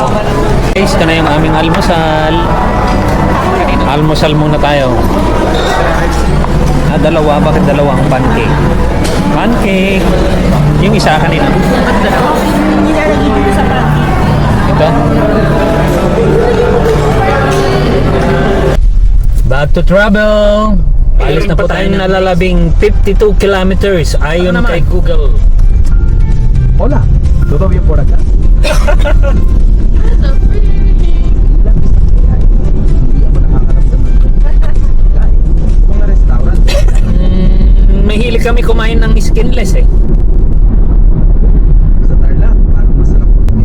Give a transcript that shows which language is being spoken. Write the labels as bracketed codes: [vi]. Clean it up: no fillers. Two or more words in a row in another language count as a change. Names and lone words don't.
[tl] Guys, ito na yung aming almusal. Almusal muna tayo. Dalawa. Bakit dalawa ang pancake? Pancake. Yung isa kanina. Nilalagay dito sa pancake. Ito. [en] Back to travel. [tl] Alis na po tayo nalalabing 52 kilometers ayon kay Google. [es] Hola. Todavía por acá. [tl] Mga restaurant. Mahilig kami kumain ng skinless eh. Sa Tarlac, parang masarap po.